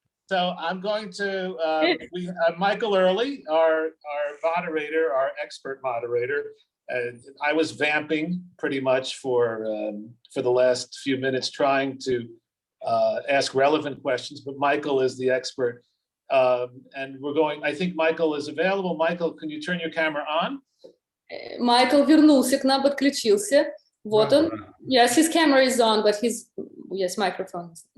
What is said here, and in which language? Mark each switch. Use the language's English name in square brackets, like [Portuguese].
[English] So I'm going to we have Michael Earley, our moderator, our expert moderator. I was vamping pretty much for the last few minutes, trying to ask relevant questions, but Michael is the expert. And I think Michael is available. Michael, can you turn your camera on? [Russian] Michael вернулся к нам, подключился. Вот он. [English] Yes, his camera is on, but yes, microphone.